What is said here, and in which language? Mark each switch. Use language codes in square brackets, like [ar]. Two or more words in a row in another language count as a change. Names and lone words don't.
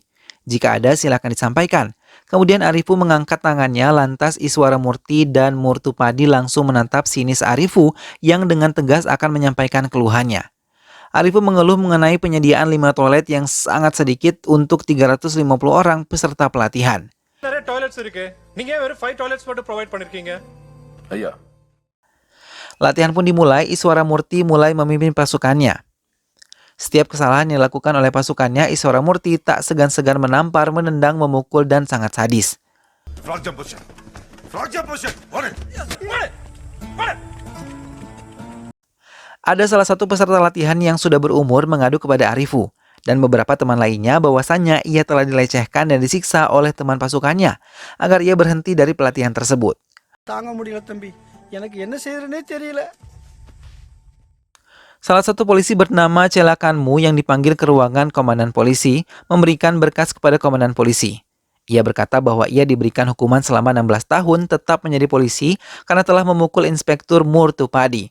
[id] Jika ada, silakan disampaikan. Kemudian Arifu mengangkat tangannya, lantas Iswara Murti dan Murtupadi langsung menatap sinis Arifu yang dengan tegas akan menyampaikan keluhannya. Arifu mengeluh mengenai penyediaan 5 toilet yang sangat sedikit untuk 350 orang peserta pelatihan. [ta] நிறைய டாய்லெட்ஸ் இருக்கு. நீங்க ஏன் வெறும் 5 டாய்லெட்ஸ் மட்டும் ப்ரொவைட் பண்ணிருக்கீங்க? ஐயா, [id] Latihan pun dimulai, Iswara Murti mulai memimpin pasukannya. Setiap kesalahan yang dilakukan oleh pasukannya, Iswara Murti tak segan-segan menampar, menendang, memukul, dan sangat sadis. [en] Frog jump position. Frog jump position. On it. [id] Ada salah satu peserta latihan yang sudah berumur mengadu kepada Arifu dan beberapa teman lainnya bahwasannya ia telah dilecehkan dan disiksa oleh teman pasukannya agar ia berhenti dari pelatihan tersebut. [ta] தாங்க முடியல தம்பி, எனக்கு என்ன செய்யறேனே தெரியல. [id] Salah satu polisi bernama Celakanmu yang dipanggil ke ruangan komandan polisi memberikan berkas kepada komandan polisi. Ia berkata bahwa ia diberikan hukuman selama 16 tahun tetap menjadi polisi karena telah memukul Inspektur Murtupadi.